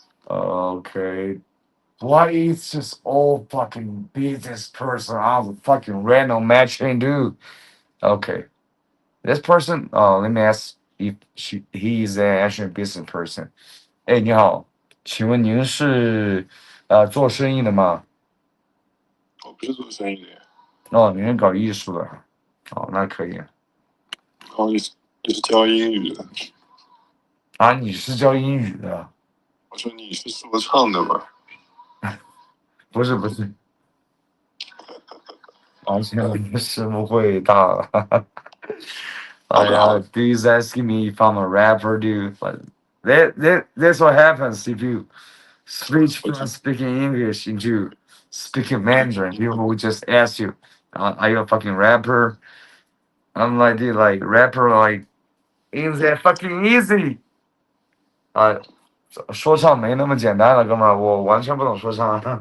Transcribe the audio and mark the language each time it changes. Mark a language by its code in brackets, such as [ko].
[en] Okay. Why is just all fucking business person on the fucking random matching dude? Okay. This person, let me ask if he is actually a business person. [zh] 哎，你好，请问您是做生意的吗？我不是做生意的呀。哦，您是搞艺术的。哦，那可以。哦，你是教英语的。啊，你是教英语的？我说你是说唱的吗？不是不是。而且我的师傅会大了。 [en] Dude's asking me if I'm a rapper, dude. But that's what happens if you switch from speaking English into speaking Mandarin. People will just ask you, "Are you a fucking rapper?" I'm like, dude, like rapper, like ain't that fucking easy? [zh] 说唱没那么简单了，哥们儿，我完全不懂说唱。